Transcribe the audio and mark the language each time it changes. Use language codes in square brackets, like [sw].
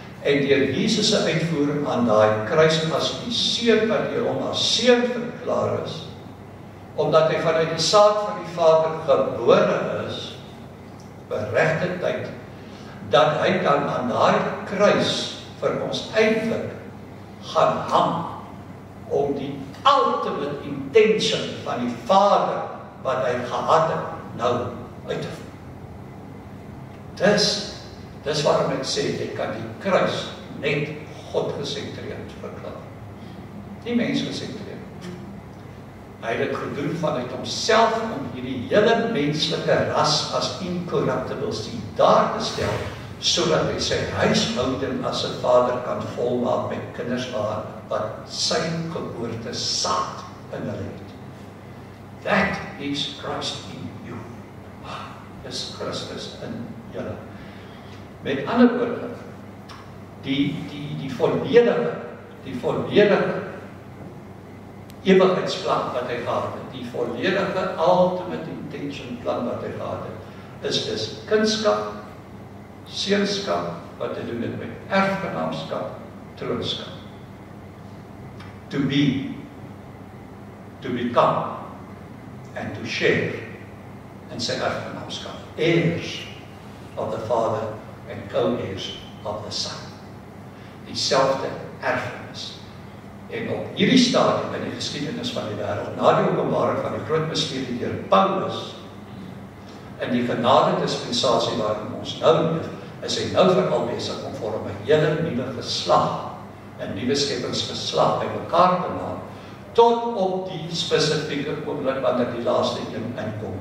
[af] En deur Jesus se uitvoering aan daai kruis as die seun wat deur hom as seun verklaar is, omdat hy vanuit die saad van die Vader gebore is, beregte tyd, dat hy dan aan daai kruis vir ons eintlik gaan hang, om die [en] ultimate intention [af] van die Vader, wat hy gehad het, nou uit te voer. Dis waarom ek sê, ek kan die kruis net God gesentreerd verklaar. Nie mens gesentreerd. Hy het dit gedoen vanuit homself om hierdie hele menslike ras as [en] incorruptible seed [af] daar te stel, sodat hy sy huishouding as 'n vader kan volmaak met kinders wat sy geboorte saad in hulle het. [en] That is Christ in you. [af] Dis Christus in julle. Met ander woorde, die volledige ewigheidsplan wat hy gehad het, die volledige [en] ultimate intention [af] plan wat hy gehad het, is dus kindskap, seunskap, wat te doen het met erfgenaamskap, troonskap. [en] To be, to become, and to share in [af] sy erfgenaamskap. [en] Heirs of the Father and co-heirs of the Son. [af] Dieselfde erfenis. En op hierdie stadium in die geskiedenis van die wêreld, na die openbaring van die groot misterie deur Paulus, in die genade dispensasie waarin ons nou leef, is hy nou veral besig om vir 'n hele nuwe geslag, 'n nuwe skepingsgeslag bymekaar te maak, tot op die spesifieke oomblik wanneer die laaste een inkom.